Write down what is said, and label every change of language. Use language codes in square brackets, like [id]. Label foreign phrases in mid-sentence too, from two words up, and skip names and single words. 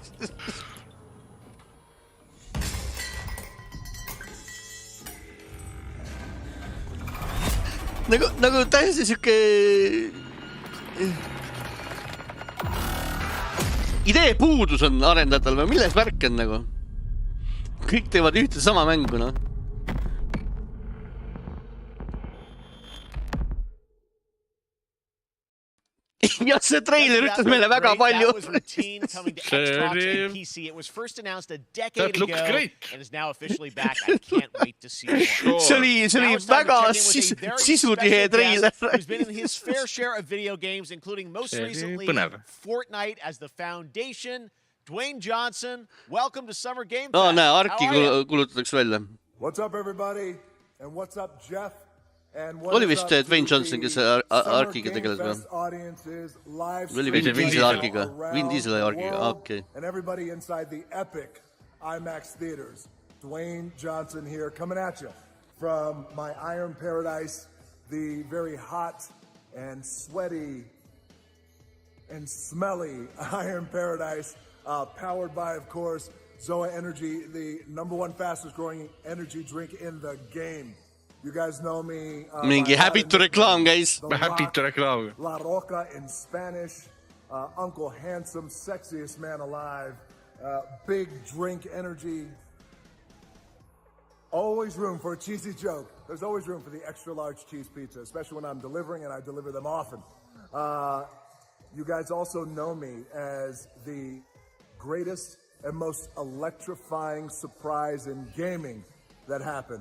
[et] Nagu täiesti siuke idee puudus on arendajatel või milles värk on nagu? Kõik teevad ühte sama mängu, noh. Ja see treiler ütles meile väga palju. [en] That was routine coming to Xbox and PC. It was first announced a decade ago and is now officially back. I can't wait to see more. [et] See oli väga sisutihe treiler. [en] Who's been in his fair share of video games, including most recently Fortnite as the foundation. Dwayne Johnson, welcome to Summer Game Fest. [et] Näe, Arki kulutatakse välja. [en] What's up, everybody? And what's up, Geoff? [et] Oli vist Dwayne Johnson, kes Arkiga tegeles või? Oli Vin Diesel Arkiga. Vin Diesel Arkiga, okei. [en] And everybody inside the epic IMAX theaters. Dwayne Johnson here, coming at you from my Iron Paradise, the very hot and sweaty and smelly Iron Paradise, powered by, of course, Zoa Energy, the #1 fastest growing energy drink in the game. You guys know me. [et] Mingi Habitu reklaam käis. Habitu reklaam. [en] La Roca in Spanish. Uncle Handsome, sexiest man alive. Big drink energy. Always room for a cheesy joke. There's always room for the extra large cheese pizza, especially when I'm delivering, and I deliver them often. You guys also know me as the greatest and most electrifying surprise in gaming that happened.